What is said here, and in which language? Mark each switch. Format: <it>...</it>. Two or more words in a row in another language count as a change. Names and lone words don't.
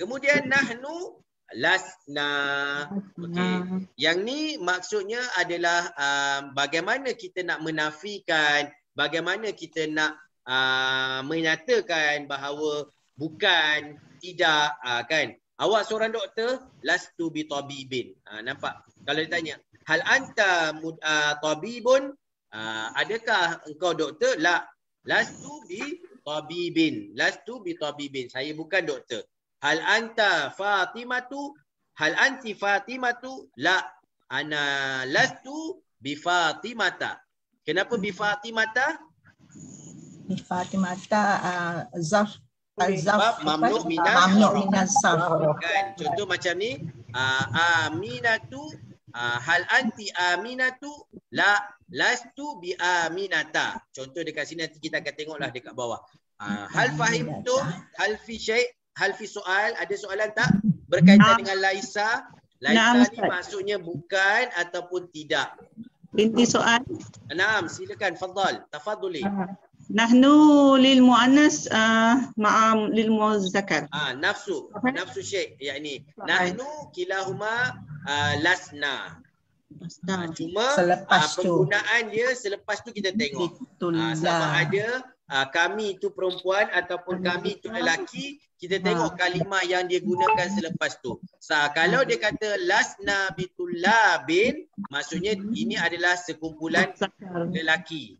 <ms>Kemudian</ms> <ar>نحن لسنا.</ar> <ms>Okey. Yang ni maksudnya adalah bagaimana kita nak menafikan, bagaimana kita nak menyatakan bahawa bukan, tidak, kan. Awak seorang doktor,</ms> <ar>لست بطبيب.</ar> <ms>Nampak? Kalau ditanya,</ms> <ar>هل أنت طبيب,</ar> <ms>adakah engkau doktor?</ms> <ar>لا، لست بطبيب. لست بطبيب.</ar> <ms>Saya bukan doktor.</ms> <ar>هل أنت فاطمة، هل أنتِ فاطمة? لا، أنا لست بفاطمة.</ar> <ms>Kenapa</ms> <ar>بفاطمة? بفاطمة ظرف ممنوع من الصرف.</ar> <ms>Kan, contoh macam ni,</ms> <ar>أمينة، هل أنتِ أمينة? لا، لست بأمينة.</ar> <ms>Contoh dekat sini, nanti kita akan tengoklah dekat bawah.</ms> <ar>هل فهمتم، هل في شيء، هل في سؤال,</ar> <ms>ada soalan tak berkaitan dengan Laisa? Laisa ni maksudnya bukan ataupun tidak.</ms> <ar>أنتِ سؤال.</ar> <ms>Naam, silakan,</ms> <ar>tafadhali. نحن للمؤنث مع المذكر. نفس الشيء، يعني نحن كلاهما لسنا.</ar> <ms>Cuma penggunaan dia selepas tu kita tengok. Sama ada kami itu perempuan ataupun kami itu lelaki, kita tengok kalimah yang dia gunakan selepas tu. Kalau dia kata</ms> <ar>لسنا بطلاب,</ar> <ms>maksudnya ini adalah sekumpulan lelaki.</ms>